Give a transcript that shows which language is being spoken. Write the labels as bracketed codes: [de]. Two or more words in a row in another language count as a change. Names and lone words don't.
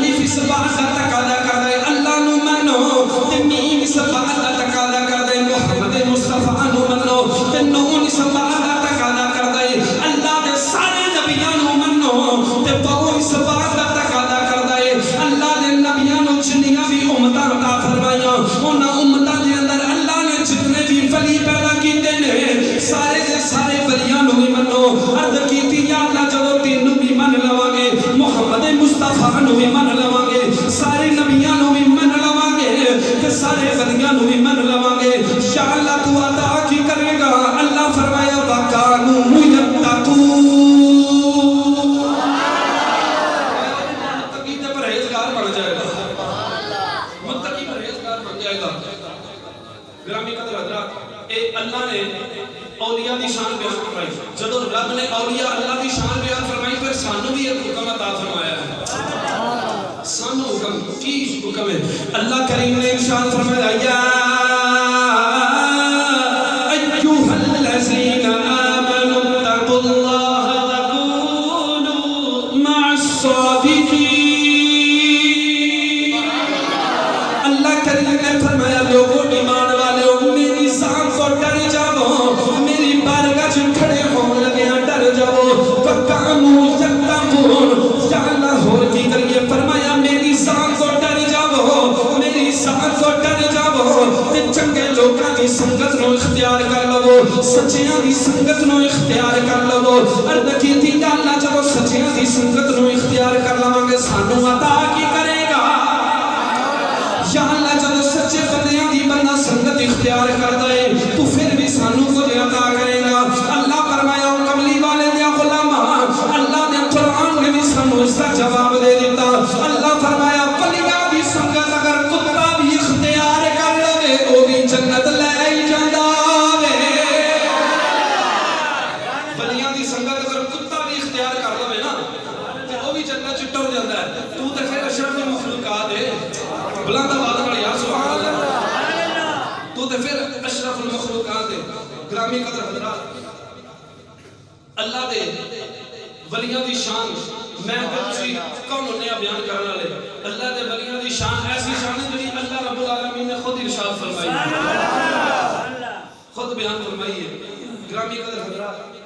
[pa] اس بات کا تقاضا کردا ہے اللہ نو منو تے میم اس بات کا تقاضا کردا ہے محمد مصطفی نو منو تے نون اس بات کا تقاضا کردا ہے اللہ دے سارے نبیاں نو منو تے وہ اس بات کا تقاضا کردا ہے اللہ دے نبیاں نو جنیاں بھی امتاں عطا فرمائیاں انہاں امتاں دے اندر اللہ نے جتنے بھی ولی پیدا کیتے نے سارے دے سارے ولیاں نو بھی منو عرض کیتی یا اللہ جدوں تینوں بھی من لواں گے محمد مصطفی نو بھی من لواں گے سارے نبیاں نو بھی من لواں گے تے سارے ولیاں نو بھی من لواں گے یا اللہ تو عطا کی کرے گا اللہ فرمایا [ar] وَكَانُوا يَتَّقُونَ [pa] متقی تے پرہیزگار بن جائے گا متقی پرہیزگار بن جائے گا گرامی قدر حضرات اے اللہ نے اولیاء دی شان بیان فرمائی جدو رب نے اولیاء اللہ دی شان بیان فرمائی پھر سانو بھی ایک حکم عطا فرمایا ہے سانو حکم کی حکم ہے اللہ کریم نے ارشاد فرمایا یا [ar] ایھا الذین آمنوا اتقوا اللہ وکونوا مع الصادقین [ur] اللہ کریم نے فرمایا لوگوں ایمان والے میری ذات کو ڈر جاؤ میری بارگاہ میں کھڑے ہون لگے ڈر جاؤ [ar] وکانوا یتقون [ur] یا اللہ اور [pa] کی کریے فرمایا میری ذات کو ڈر جاؤ میری ذات کو ڈر جاؤ تے چنگے لوکاں دی سنگت نو اختیار کر لو سچیاں دی سنگت نو اختیار کر لو عرض کیتی یا اللہ جب سچیاں دی سنگت نو اختیار کر لواں گے سانو عطا کی کرے گا یا اللہ جب سچے بندیاں دی بندہ سنگت اختیار کردا ہے تو پھر بھی سانو کچھ عطا کرے گا اللہ فرمایا کملی والے دے غلاماں اللہ نے قرآن نے بھی سانو اس کا جواب دے دیتا اللہ فرمایا ولیاں دی سنگت اگر کتا بھی اختیار کر لے او بھی جنت لے ہی جاندا وے ولیاں دی سنگت اگر کتا بھی اختیار کر لے نا تے او بھی جنت چ ٹر جاندا ہے تو تے پھر اشرف المخلوقات ہے بلند آواز نال یا سبحان اللہ تو تے پھر اشرف المخلوقات ہے گرامی قدر حضرات اللہ دے ولیاں دی شان میں کچھ کون نیا بیان کرنے والے اللہ دے ولیاں دی شان ایسی شان ہے جڑی اللہ رب العالمین نے خود ارشاد فرمائی ہے خود بیان فرمائی ہے گرامی قدر حضرات